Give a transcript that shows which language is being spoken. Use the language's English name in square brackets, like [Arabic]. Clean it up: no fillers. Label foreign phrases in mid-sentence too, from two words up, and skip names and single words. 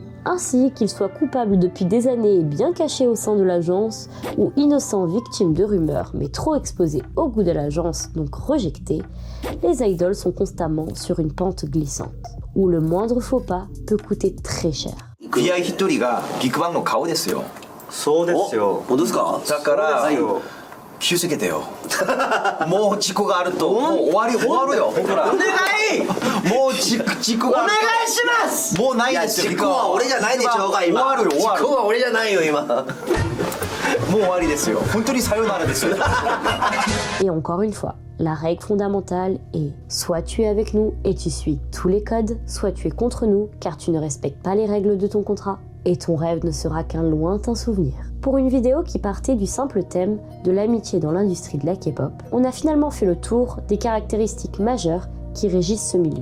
[French] Ainsi, qu'ils soient coupables depuis des années et bien cachés au sein de l'agence, ou innocents victimes de rumeurs mais trop exposés au goût de l'agence, donc rejetés, les idoles sont constamment sur une pente glissante, où le moindre faux pas peut coûter très cher. [Japanese] 気合一人がビッグバンの顔ですよ。そうですよ。本当ですか？だから気をつけてよ。もう事故があるともう終わるよ。お願い。もう事故があると。お願いします。もうないですよ。事故は俺じゃないでしょうが今。終わるよ。事故は俺じゃないよ今。もう終わりですよ。本当にさよならですよ。 [French] Et encore une fois, la règle fondamentale est soit tu es avec nous et tu suis tous les codes, soit tu es contre nous car tu ne respectes pas les règles de ton contrat et ton rêve ne sera qu'un lointain souvenir. Pour une vidéo qui partait du simple thème de l'amitié dans l'industrie de la K-pop, on a finalement fait le tour des caractéristiques majeures qui régissent ce milieu.